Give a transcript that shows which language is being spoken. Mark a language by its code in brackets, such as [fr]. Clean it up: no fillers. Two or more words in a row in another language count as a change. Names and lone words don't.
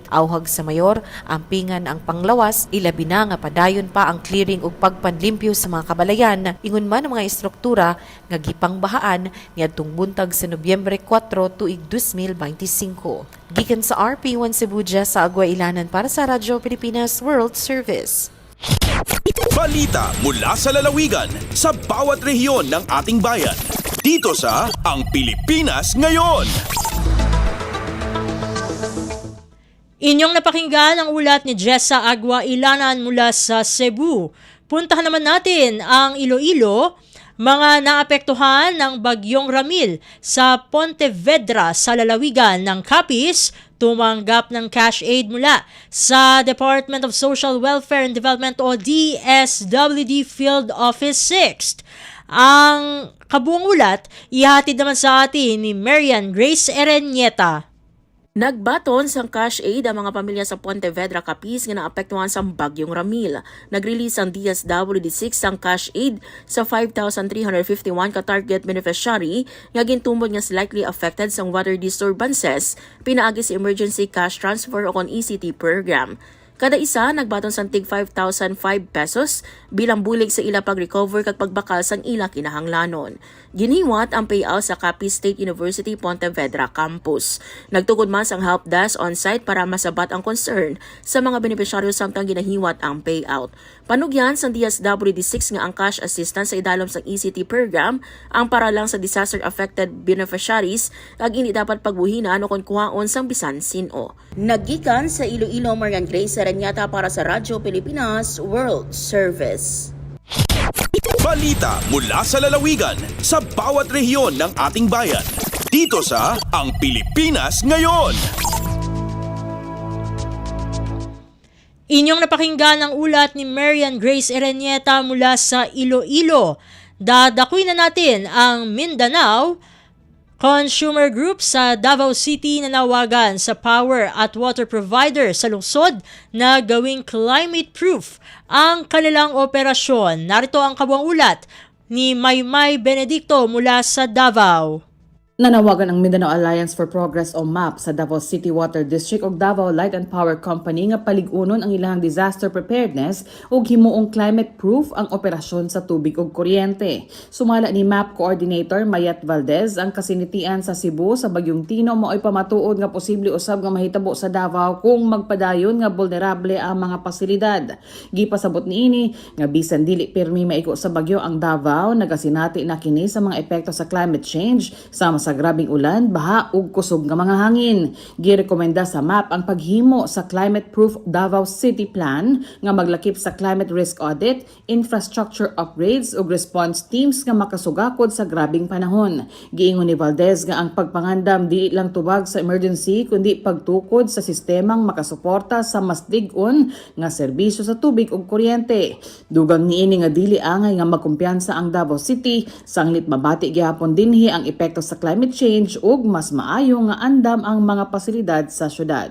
[ceb] Awhag sa mayor, ampingan ang panglawas, ilabi na nga padayon pa ang clearing ug pagpanlimpyo sa mga kabalayan, ingon man ang mga istruktura nga gipangbahaan niadtong buntag sa Nobyembre 4 tuig 2025. Gikan sa RP1 Cebu, sa Agua Ilanan para sa Radyo Pilipinas World Service. [tl] Balita mula sa lalawigan sa bawat rehiyon ng ating bayan. Dito sa Ang Pilipinas Ngayon. Inyong napakinggan ang ulat ni Jessa Agua Ilanan mula sa Cebu. Puntahan naman natin ang Iloilo. Mga naapektuhan ng Bagyong Ramil sa Pontevedra sa lalawigan ng Capiz tumanggap ng cash aid mula sa Department of Social Welfare and Development o DSWD Field Office 6th. Ang kabuang ulat ihatid naman sa atin ni Marian Grace Erenieta. [hil] Nagbaton sang cash aid ang mga pamilya sa Pontevedra, Capiz nga naapektuhan sa Bagyong Ramil. Nag-release ang DSWD6 sang cash aid sa 5,351 ka target beneficiary nga gintumod nga [en] slightly affected [hil] sang [en] water disturbances [hil] pinaagi sa [en] emergency cash transfer [hil] o kon ECT program. Kada isa nagbaton sang tig 5,005 pesos bilang bulig sa ila pag-recover kag pagbakal sang ila kinahanglanon. Giniwat ang payout sa Capiz State University Pontevedra campus. Nagtukod man sang [en] help desk on-site [hil] para masabat ang concern sa mga benepisyaryo samtang ginahiwat ang payout. Panugyan sang DSWD6 nga ang [en] cash assistance [hil] sa idalom sang ECT program ang para lang sa [en] disaster-affected beneficiaries [hil] kag hindi dapat pagbuhinan o kon kuhaon sang bisan sino. Naggikan sa Iloilo, Marian Grace Erenieta para sa Radyo Pilipinas World Service. [tl] Balita mula sa lalawigan sa bawat rehiyon ng ating bayan. Dito sa Ang Pilipinas Ngayon. Inyong napakinggan ang ulat ni Marian Grace Erenieta mula sa Iloilo. Dadakuin na natin ang Mindanao. Consumer group sa Davao City nanawagan sa [en] power at water provider [tl] sa lungsod na gawing climate-proof ang kanilang operasyon. Narito ang kabuang ulat ni Maymay Benedicto mula sa Davao. [ceb] Nanawagan ang Mindanao Alliance for Progress o MAP sa Davao City Water District o Davao Light and Power Company nga paligunon ang ilang [en] disaster preparedness [ceb] ug himuong climate-proof ang operasyon sa tubig ug kuryente. Sumala ni MAP Coordinator Mayat Valdez ang kasinitian sa Cebu sa Bagyong Tino mao'y pamatuod nga posible usab nga mahitabo sa Davao kung magpadayon nga vulnerable ang mga pasilidad. Gipasabot niini nga bisan dili pirmi maiko sa bagyo ang Davao, nagasinati na kini sa mga epekto sa [en] climate change [ceb] sama sa sa grabing ulan, baha ug kusog nga mga hangin. Girekomenda sa MAP ang paghimo sa climate-proof Davao City Plan nga maglakip sa [en] climate risk audit, infrastructure upgrades [ceb] ug [en] response teams [ceb] nga makasugakod sa grabing panahon. Giingon ni Valdez nga ang pagpangandam di lang tubag sa emergency kundi pagtukod sa sistemang makasuporta sa mas dig-on nga serbisyo sa tubig ug kuryente. Dugang niini nga dili angay nga magkumpiyansa ang Davao City, sanglit mabati gihapon dinhi ang epekto sa [en] climate change [ceb] ug mas maayo nga andam ang mga pasilidad sa syudad.